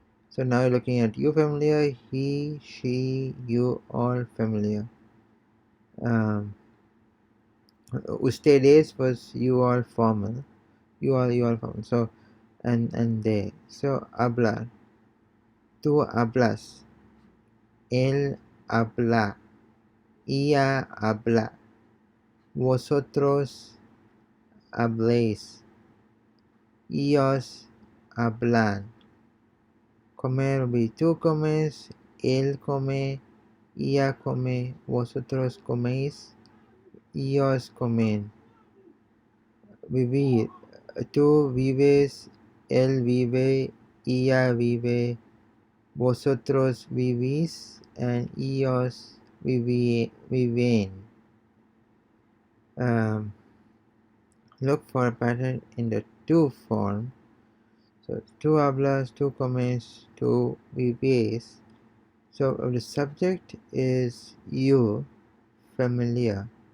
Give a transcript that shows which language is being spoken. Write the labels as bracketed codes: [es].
[en] So now we're looking at you familiar, he, she, you all familiar. Ustedes was you all formal, you all formal. So and they. [es] So hablar, tú hablas, él habla, ella habla, vosotros habléis, ellos hablan. Comer, tú comes, él come, ella come, vosotros coméis, ellos comen. Vivir, tú vives, él vive, ella vive, vosotros vivís, and ellos viven. [en] Look for a pattern in the to form. So two hablas, two comes, two vives. So the subject is you, familiar.